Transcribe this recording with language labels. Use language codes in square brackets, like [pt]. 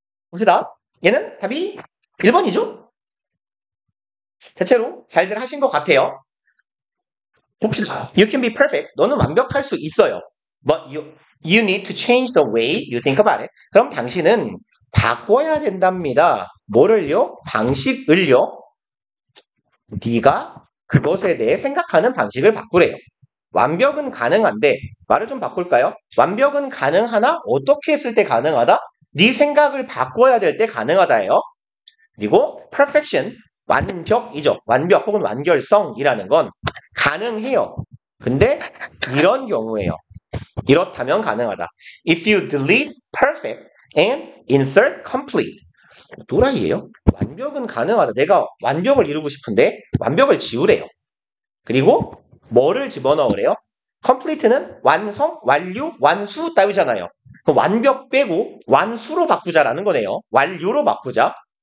[ko] 봅시다. 얘는 답이 1번이죠? 대체로 잘들 하신 것 같아요. 봅시다. [en] You can be perfect. [ko] 너는 완벽할 수 있어요. [en] But you need to change the way you think about it. [ko] 그럼 당신은 바꿔야 된답니다. 뭐를요? 방식을요? 네가 그것에 대해 생각하는 방식을 바꾸래요. 완벽은 가능한데 말을 좀 바꿀까요? 완벽은 가능하나 어떻게 했을 때 가능하다? 네 생각을 바꿔야 될 때 가능하다예요. 그리고 perfection, 완벽이죠. 완벽 혹은 완결성이라는 건 가능해요. 근데 이런 경우에요. 이렇다면 가능하다. [en] If you delete perfect and insert complete. [ko] 또라이예요. 완벽은 가능하다. 내가 완벽을 이루고 싶은데 완벽을 지우래요. 그리고 뭐를 집어넣으래요? complete는 완성, 완료, 완수 따위잖아요. 그럼 완벽 빼고 완수로 바꾸자라는 거네요. 완료로 바꾸자.